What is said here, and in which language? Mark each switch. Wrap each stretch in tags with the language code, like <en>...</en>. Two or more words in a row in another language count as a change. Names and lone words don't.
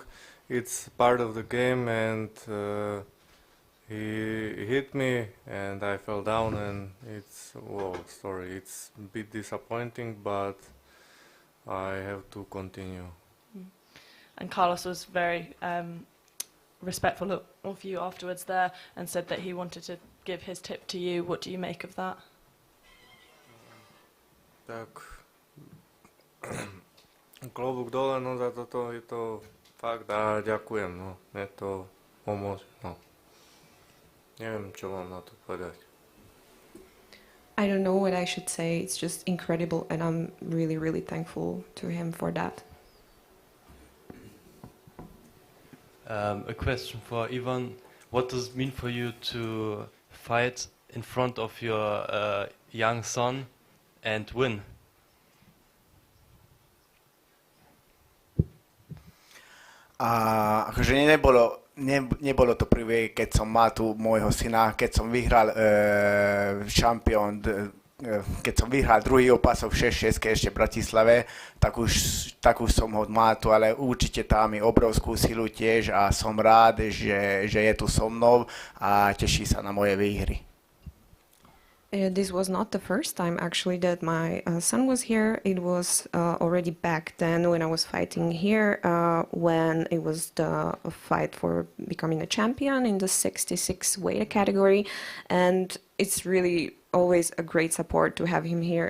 <en>It's part of the game, and he hit me and I fell down, and it's it's a bit disappointing, but I have to continue. And Carlos was very respectful of you afterwards there and said that he wanted to give his tip to you. What do you make of that?</en> <sk>Tak klobúk dole, no za toto je to fakt a ďakujem, no, mne to pomôže, no. Neviem, čo mám na to povedať.</sk> <en>I don't know what I should say. It's just incredible, and I'm really, really thankful to him for that. A question for Ivan. What does it mean for you to fight in front of your young son and win?</en> <sk>A akože nebolo to prvé, keď som mal tu môjho syna, keď som vyhral šampión, keď som vyhral druhý opasok v 6-6 ešte v Bratislave, tak už som ho mal tu, ale určite tam mi obrovskú silu tiež a som rád, že je tu so mnou a teší sa na moje výhry.</sk> <en>This was not the first time actually that my son was here. It was already back then when I was fighting here, when it was the fight for becoming a champion in the 66 weight category. And it's really always a great support to have him here.</en>